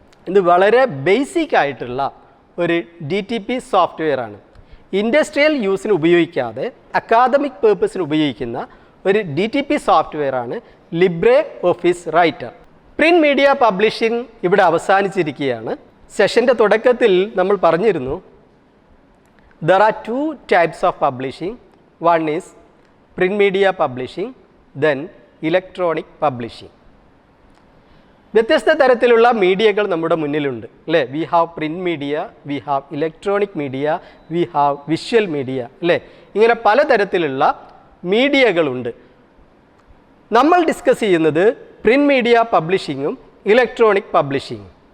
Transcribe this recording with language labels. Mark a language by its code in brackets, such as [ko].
[ml] ഇത് വളരെ ബേസിക് ആയിട്ടുള്ള ഒരു DTP സോഫ്റ്റ്വെയർ ആണ്. ഇൻഡസ്ട്രിയൽ യൂസിന് ഉപയോഗിക്കാതെ അക്കാദമിക് പേർപ്പസിന് ഉപയോഗിക്കുന്ന ഒരു DTP സോഫ്റ്റ്വെയർ ആണ് Libre office writer. Print media publishing ഇവിടെ അവസാനിച്ചിരിക്കുകയാണ്. സെഷൻ്റെ തുടക്കത്തിൽ നമ്മൾ പറഞ്ഞിരുന്നു, [en] there are two types of publishing. One is print media publishing, then electronic publishing. [ml] വ്യത്യസ്ത തരത്തിലുള്ള മീഡിയകൾ നമ്മുടെ മുന്നിലുണ്ട് അല്ലേ? [en] we have print media, we have electronic media, we have visual media [ml] അല്ലേ? ഇങ്ങനെ പലതരത്തിലുള്ള മീഡിയകളുണ്ട്. നമ്മൾ ഡിസ്കസ് ചെയ്യുന്നത് പ്രിൻറ്റ് മീഡിയ പബ്ലിഷിങ്ങും ഇലക്ട്രോണിക് പബ്ലിഷിങ്ങും.